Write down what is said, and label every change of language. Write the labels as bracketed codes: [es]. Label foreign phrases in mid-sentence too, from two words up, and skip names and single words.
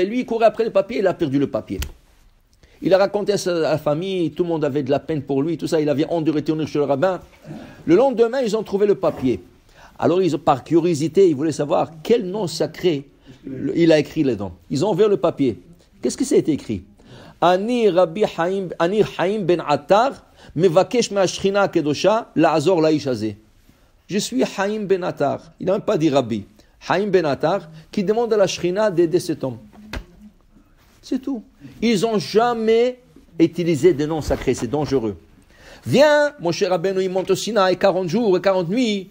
[fr] Lui, il courait après le papier, il a perdu le papier. Il a raconté à sa famille, tout le monde avait de la peine pour lui, tout ça. Il avait honte de retourner chez le rabbin. Le lendemain, ils ont trouvé le papier. Alors, par curiosité, ils voulaient savoir quel nom sacré il a écrit là-dedans. Ils ont ouvert le papier. Qu'est-ce que ça a été écrit? [he] אני רבי חיים בן עטר מבקש מהשכינה הקדושה לעזור לאיש הזה. [fr] Je suis Haim Ben Attar. Il n'a même pas dit Rabbi. Haim Ben Attar qui demande à la Shrina d'aider cet homme. C'est tout. Ils n'ont jamais utilisé des noms sacrés. C'est dangereux. Viens, mon cher Rabbeinu, il monte au Sinaï 40 jours et 40 nuits.